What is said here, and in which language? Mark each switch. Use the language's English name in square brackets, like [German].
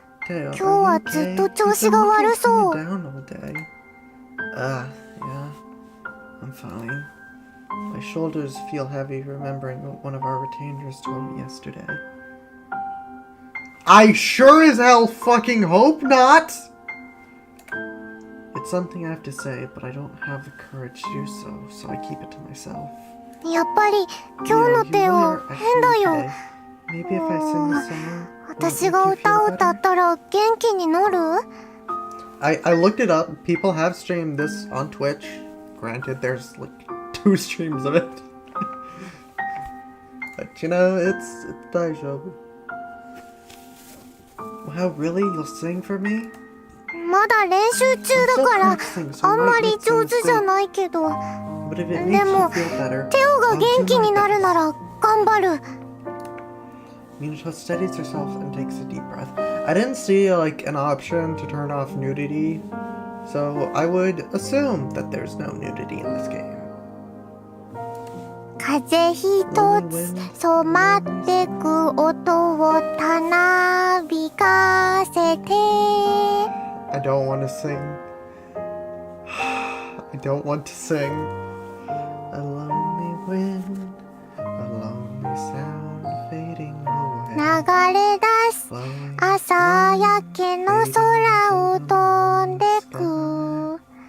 [Japanese] 今日はずっと調子が悪そう。 [English] Yeah, I'm fine. My shoulders feel heavy remembering what one of our retainers told me yesterday. I sure as hell fucking hope not! It's something I have to say, but I don't have the courage to do so I keep it to myself. [Japanese] やっぱり今日のテオ変だよ。 [English] Maybe if I sing the song, [Japanese] 私が歌を歌ったら元気になる？ [English] I looked it up. People have streamed this on Twitch. Granted, there's like 2 streams of it. But you know, it's daijoubu. Wow, really? You'll sing for me? [Japanese] まだ練習中だからあんまり上手じゃないけど。でもテオが元気になるなら頑張る。 [English] Minato steadies herself and takes a deep breath. I didn't see like an option to turn off nudity, so I would assume that there's no nudity in this game. [Japanese] 風一つ染まってく音をたなびかせて。 [English] I don't want to sing. I don't want to sing. A lonely wind, a lonely sound fading away. [Japanese] 流れ出す朝焼けの空を飛んでく。